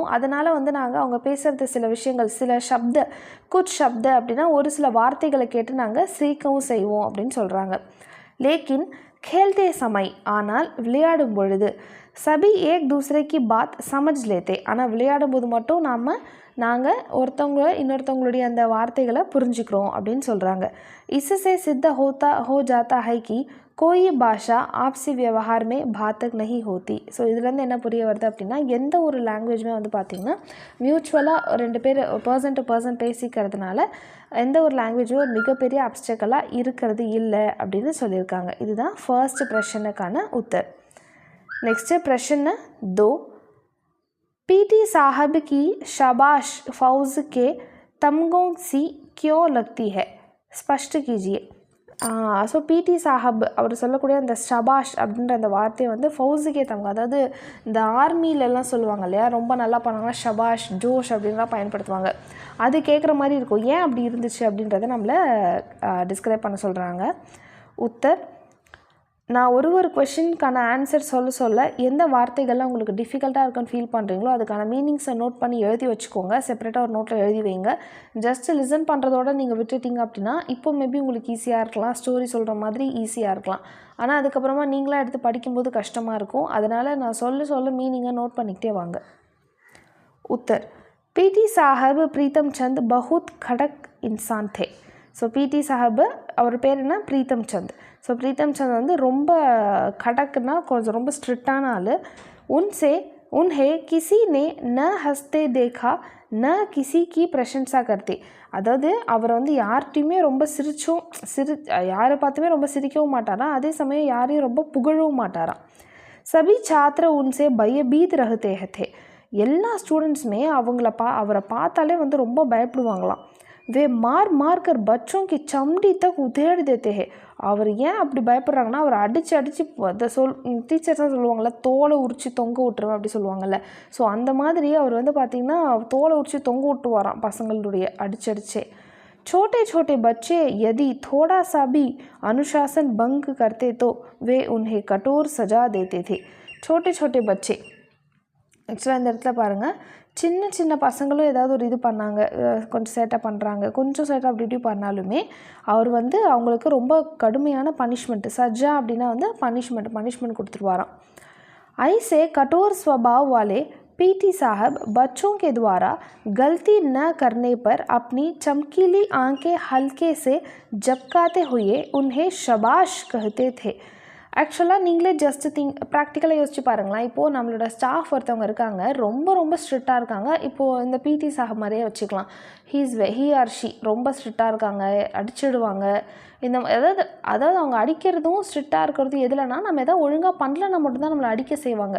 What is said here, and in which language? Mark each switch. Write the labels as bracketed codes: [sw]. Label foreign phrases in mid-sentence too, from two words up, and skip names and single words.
[ta] அதனால் வந்து நாங்கள் அவங்க பேசுகிறது சில விஷயங்கள், சில சப்த, [hi] कुछ शब्द [ta] அப்படின்னா ஒரு சில வார்த்தைகளை கேட்டு நாங்கள் சிரிக்கவும் செய்வோம் அப்படின்னு சொல்கிறாங்க. [hi] लेकिन खेलते समय, [ta] ஆனால் விளையாடும் பொழுது [hi] सभी एक दूसरे की बात समझ लेते, [ta] ஆனால் விளையாடும் போது மட்டும் நாங்கள் இன்னொருத்தவங்களுடைய அந்த வார்த்தைகளை புரிஞ்சுக்கிறோம் அப்படின்னு சொல்கிறாங்க. [hi] इससे सिद्ध हो जाता है कि कोई भाषा आपसी व्यवहार में बाधक नहीं होती. [ta] ஸோ இதுலேருந்து என்ன புரிய வருது அப்படின்னா எந்த ஒரு லாங்குவேஜுமே வந்து பார்த்திங்கன்னா மியூச்சுவலாக ரெண்டு பேர் [en] person to person [ta] பேசிக்கிறதுனால எந்த ஒரு லாங்குவேஜும் ஒரு மிகப்பெரிய அப்டக்கலாக இருக்கிறது இல்லை அப்படின்னு சொல்லியிருக்காங்க. இதுதான் ஃபர்ஸ்ட் பிரச்சனைக்கான உத்தர். நெக்ஸ்ட்டு பிரச்சனை 2. [hi] पीटी साहब की शाबाश फौज के तमगों सी क्यों लगती है, स्पष्ट कीजिए. [ta] ஸோ பிடி சாஹப் அவர் சொல்லக்கூடிய அந்த ஷபாஷ் அப்படின்ற அந்த வார்த்தையை வந்து [hi] फौज के तमगे, [ta] அதாவது இந்த ஆர்மியிலலாம் சொல்லுவாங்க இல்லையா, ரொம்ப நல்லா பண்ணாங்கன்னா [hi] शाबाश जोश [ta] அப்படின்லாம் பயன்படுத்துவாங்க. அது கேட்குற மாதிரி இருக்கும். ஏன் அப்படி இருந்துச்சு அப்படின்றத நம்மளை டிஸ்கிரைப் பண்ண சொல்கிறாங்க. உத்தர். நான் ஒரு கொஷினுக்கான ஆன்சர் சொல்ல எந்த வார்த்தைகள்லாம் உங்களுக்கு டிஃபிகல்ட்டாக இருக்குன்னு ஃபீல் பண்ணுறீங்களோ அதுக்கான மீனிங்ஸை நோட் பண்ணி எழுதி வச்சுக்கோங்க. செப்பரேட்டாக ஒரு நோட்டில் எழுதி வைங்க. [en] just listen [ta] பண்ணுறதோட நீங்கள் விட்டுட்டிங்க அப்படின்னா இப்போ மேபி உங்களுக்கு ஈஸியாக இருக்கலாம், ஸ்டோரி சொல்கிற மாதிரி ஈஸியாக இருக்கலாம். ஆனால் அதுக்கப்புறமா நீங்களாக எடுத்து படிக்கும்போது கஷ்டமாக இருக்கும். அதனால் நான் சொல்ல மீனிங்கை நோட் பண்ணிக்கிட்டே வாங்க. உத்தர். [hi] पीटी साहब प्रीतम चंद बहुत खड़क इंसान थे. [ta] ஸோ பிடி சாஹப் அவர் பேர் என்ன, பிரீத்தம் சந்த். ஸோ பிரீத்தம் சந்த் வந்து ரொம்ப கடக்குன்னா கொஞ்சம் ரொம்ப ஸ்ட்ரிக்டான ஆள். [hi] उन्हें किसी ने न हँसते देखा न किसी की प्रशंसा करते, [ta] அதாவது அவர் வந்து யார்கிட்டையுமே ரொம்ப யாரை பார்த்துமே ரொம்ப சிரிக்கவும் மாட்டாராம், அதே சமயம் யாரையும் ரொம்ப புகழவும் மாட்டாராம். [hi] सभी छात्र उनसे भयभीत रहते हैं, [ta] எல்லா ஸ்டூடெண்ட்ஸுமே அவரை பார்த்தாலே வந்து ரொம்ப பயப்படுவாங்களாம். [hi] वे मार मार कर बच्चों की चमड़ी तक उधेड़ देते हैं. [ta] அவர் ஏன் அப்படி பயப்படுறாங்கன்னா அவர் அடித்து அடித்து அதை டீச்சர்ஸ் தான் சொல்லுவாங்கள்ல தோலை உரித்து தொங்க விட்டுருவேன் அப்படி சொல்லுவாங்கள்ல. ஸோ அந்த மாதிரி அவர் வந்து பார்த்திங்கன்னா தோலை உரித்து தொங்க விட்டுவாராம் பசங்களுடைய அடிச்சடிச்சே. [hi] छोटे छोटे बच्चे यदि थोड़ा सा भी अनुशासन भंग करते तो वे उन्हें कठोर सजा देते थे. छोटे छोटे बच्चे [ta] ஆக்சுவலாக இந்த இடத்துல பாருங்கள், சின்ன சின்ன பசங்களும் ஏதாவது ஒரு இது பண்ணாங்க, கொஞ்சம் சேட்டை பண்ணுறாங்க, கொஞ்சம் சேட்டை அப்படி இப்படி பண்ணாலுமே அவர் வந்து அவங்களுக்கு ரொம்ப கடுமையான பனிஷ்மெண்ட்டு, சஜா அப்படின்னா வந்து பனிஷ்மெண்ட் கொடுத்துருவாராம். [hi] ऐसे कठोर स्वभाव वाले पीटी साहब बच्चों के द्वारा गलती न करने पर अपनी चमकीली आंखें हल्के से झपकाते हुए उन्हें शाबाश कहते थे. [ta] ஆக்சுவலாக நீங்களே ஜஸ்ட் ப்ராக்டிக்கலாக யோசிச்சு பாருங்களேன். இப்போது நம்மளோட ஸ்டாஃப் ஒருத்தவங்க இருக்காங்க, ரொம்ப ஸ்ட்ரிக்டாக இருக்காங்க. இப்போது இந்த பிடி சாஹப் மாதிரியே வச்சுக்கலாம். [en] he or she [ta] ரொம்ப ஸ்ட்ரிக்டாக இருக்காங்க, அடிச்சிடுவாங்க. அதாவது அவங்க அடிக்கிறதும் ஸ்ட்ரிக்டாக இருக்கிறதும் எதுலனா, நம்ம எதாவது ஒழுங்காக பண்ணலன்னா மட்டும்தான் நம்மளை அடிக்க செய்வாங்க.